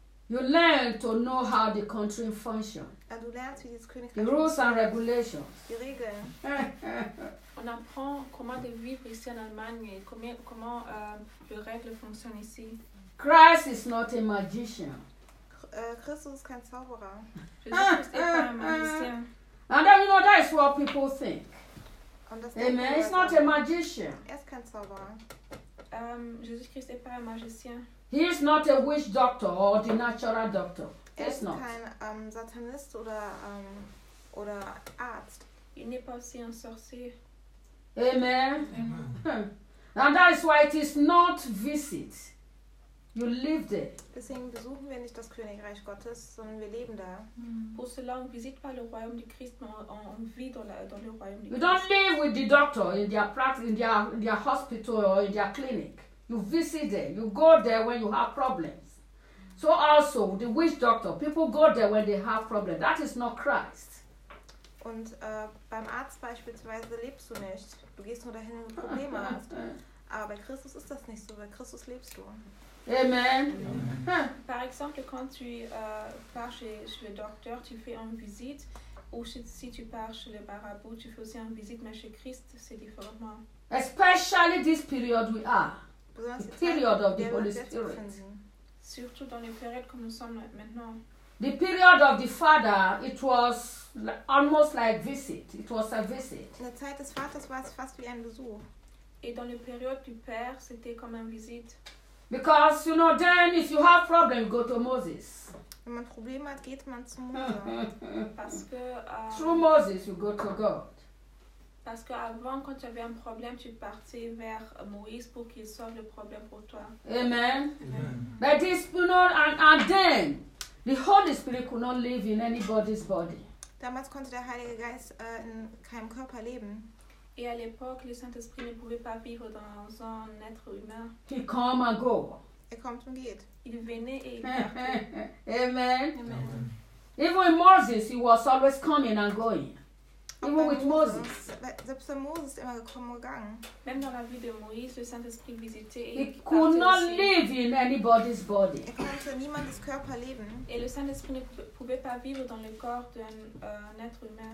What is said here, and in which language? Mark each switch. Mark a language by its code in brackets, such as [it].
[en] You learn to know how the country functions. [de] Du lernst, wie dieses Königreich [en] the rules and regulations. [de] Die Regeln. [fr] On apprend comment de vivre ici en Allemagne et comment les règles fonctionnent ici. [en] Christ is not a magician. [de] Christus ist kein Zauberer. [en] And then you know that is what people think. Amen. He's not a magician. [de] Er ist kein Zauberer. Jesus Christ ist kein Magician. [en] He is not a witch doctor or the natural doctor. He's not. [de] Er ist kein Satanist oder oder Arzt. [fr] Il n'est pas aussi un sorcier. [en] Amen. Amen. And that is why it is not visit. You live there. [de] Deswegen besuchen wir nicht das Königreich Gottes, sondern wir leben da. [fr] Pour cela, on visite pas le royaume du Christ, mais on vit dans le royaume du Christ. [en] You don't live with the doctor in their practice, in their hospital or in their clinic. You visit them. You go there when you have problems. So also the witch doctor, people go there when they have problems. That is not Christ. [de] Und beim Arzt beispielsweise lebst du nicht. Du gehst nur dahin, wenn du Probleme hast. Aber bei Christus ist das nicht so. Bei Christus lebst du. [en] Amen. [fr] Par exemple, quand tu pars chez le docteur, tu fais une visite. Ou si tu pars chez le barabou, tu fais aussi une visite. Mais chez Christ, c'est différent. [en] Especially this period we are. The period of the Holy Spirit. [fr] Surtout dans les périodes comme nous sommes maintenant. [en] The period of the Father, it was almost like visit. It was a visit. [de] La Zeit des Vaters war fast wie ein Besuch. [fr] Et dans les périodes du Père, c'était comme une visite. [en] Because you know, then if you have problem, go to Moses. [de] Wenn man Probleme hat, geht man zu Moses. [fr] Parce que [en] through Moses, you go to God. [fr] Parce qu'avant, quand tu avais un problème, tu partais vers Moïse pour qu'il solve le problème pour toi. [en] Amen. But this, you know, and then the Holy Spirit could not live in anybody's body. [de] Damals konnte der Heilige Geist in keinem Körper leben. [fr] Et à l'époque, le Saint-Esprit ne pouvait pas vivre dans un être humain. [en] He come and go. [de] Il kommt und geht. [fr] Il venait et il partait. [en] Amen. Amen. Even with Moses, he was always coming and going. Even with Moses. [de] Selbst bei Moses ist immer gekommen und gegangen. [fr] Même dans la vie de Moïse, le Saint-Esprit visitait. [en] He could not live in anybody's body. [de] Er konnte niemandes Körper leben. [fr] Et le Saint-Esprit ne pouvait pas vivre dans le corps d'un être humain.